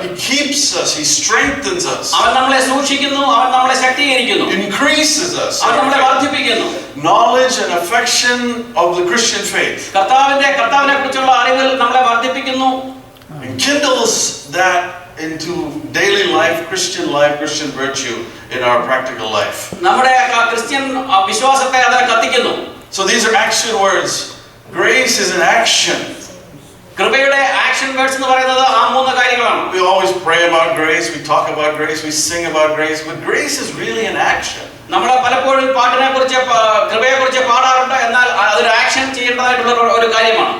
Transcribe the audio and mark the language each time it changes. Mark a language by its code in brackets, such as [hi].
[en] He keeps us, he strengthens us. [ml] അവൻ നമ്മളെ സൂക്ഷിക്കുന്നു, അവൻ നമ്മളെ ശക്തീകരിക്കുന്നു. [en] Increases us. [ml] അവൻ നമ്മളെ വർദ്ധിപ്പിക്കുന്നു. [en] Knowledge and affection of the Christian faith. [ml] കർത്താവിനെ കുറിച്ചുള്ള അറിവിൽ നമ്മളെ വർദ്ധിപ്പിക്കുന്നു. [en] And kindles that into daily life, Christian virtue in our practical life. [ml] നമ്മുടെ ക്രിസ്ത്യൻ വിശ്വാസത്തെ അത് കത്തിക്കുന്നു. [en] So these are action words. Grace is an action. [ml] കൃപയുടെ ആക്ഷൻ വേർഡ്സ് എന്ന് പറയുന്നത് ആ മൂന്ന് കാര്യങ്ങളാണ്. [en] We always pray about grace, we talk about grace, we sing about grace, but grace is really an action. [ml] നമ്മൾ പലപ്പോഴും പാട്ടിനെ കുറിച്ച് കൃപയെ കുറിച്ച് പാടാറുണ്ട്, എന്നാൽ അതൊരു ആക്ഷൻ ചെയ്യേണ്ടതായിട്ടുള്ള ഒരു കാര്യമാണ്.